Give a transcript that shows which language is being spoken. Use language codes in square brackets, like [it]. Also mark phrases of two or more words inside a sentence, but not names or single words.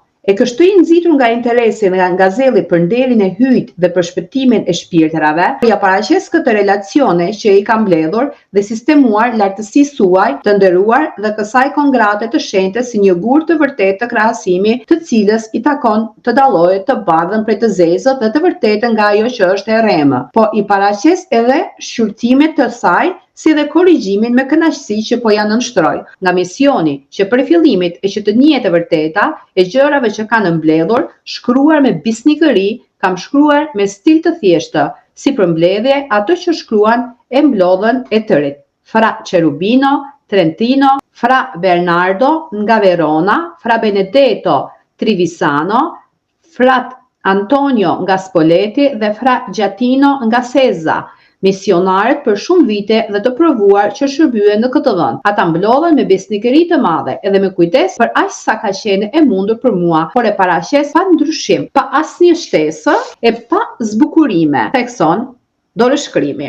[sq] E kështu i nxitur nga interesi nga zelli për nderin e hyjt dhe për shpëtimin e shpirtrave, ja paraqes këtë relacione që i ka mbledhur dhe sistemuar lartësisë suaj të nderuar dhe kësaj kongrate të shenjtë si një gur të vërtetë të krahasimi, të cilës i takon të dallojë të bardhën prej të zezët dhe të vërtetën nga ajo që është e rremë, po i paraqes edhe shqyrtimet të saj si dhe korrigjimin me kënaqësi që po ja nënshtroj. Nga misioni që për fillimit e që të njihet e vërteta e gjërave që kanë mbledhur, shkruar me bisnikëri, kam shkruar me stil të thjeshtë, si përmbledhje ato që shkruan e mblodhën e tërit. Fra Cherubino, Trentino, Fra Bernardo nga Verona, Fra Benedetto Trivisano, Frat Antonio nga Spoleti dhe Fra Giatino nga Seza, misionarët për shumë vite dhe të provuar që shërbyen në këtë vend. Ata mblodhen me besnikëri të madhe edhe me kujdes për aq sa ka qenë e mundur për mua, por e paraqes pa ndryshim, pa asnjë shtesë e pa zbukurime, thekson dorëshkrimi.